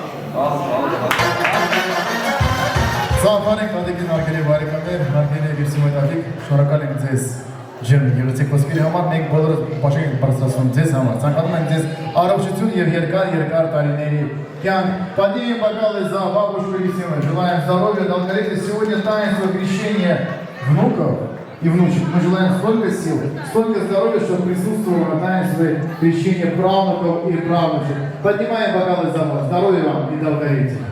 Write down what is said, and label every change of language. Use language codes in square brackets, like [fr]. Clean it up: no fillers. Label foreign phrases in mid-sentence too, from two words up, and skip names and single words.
[hy] Զանվանենք Տատիկին արգելի բարեկամներ, արգելի Ռիպսիմե Տատիկ, շնորհակալ ենք ձեզ ջերմ եղեցեք խոսքերի համար, մենք բոլորս բաժակ ենք բարձրացնում ձեզ համար, ցանկանում ենք ձեզ առողջություն եւ երկար տարիների кյանк. [ru] Поднимем бокалы за бабушку Рипсиме, желаем здоровья, долголетия. Сегодня таинство крещения внуков и внучек. Мы желаем столько сил, столько здоровья, чтобы присутствовало на таинстве крещения правнуков и правнучек. Поднимаем бокалы за вас. Здоровья вам и долголетия.